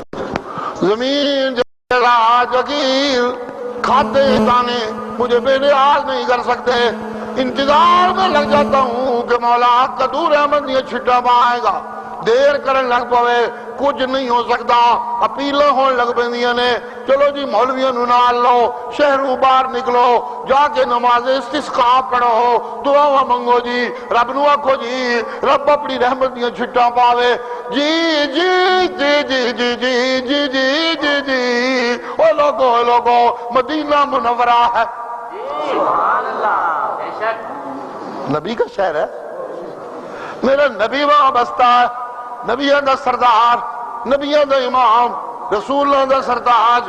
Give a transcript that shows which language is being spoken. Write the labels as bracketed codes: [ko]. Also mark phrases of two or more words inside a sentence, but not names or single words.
[ur] زمین جگہ جگیر کھاتے دانے مجھے بے نیاز نہیں کر سکتے. انتظار میں لگ جاتا ہوں کہ مولا قدور احمد یہ چھٹا پائے گا. [pa] دیر کرن لگ پوے کچھ نہیں ہو سکتا. اپیلیں ہون لگ پیندیاں نے، چلو جی مولویاں نو نال لو، شہروں باہر نکلو، جا کے نماز استسقاء پڑھو، دعا منگو جی، رب نو آکھو جی رب اپنی رحمت دیاں چھٹاں پاوے. جی جی جی جی جی جی جی جی جی جی او لوگو مدینہ منورہ ہے، [ar] سبحان اللہ. [ur] بے شک نبی کا شہر ہے. میرا نبی وہاں بستا ہے، [pa] نبیوں دا سردار، نبیوں دا امام، رسولوں دا سرتاج.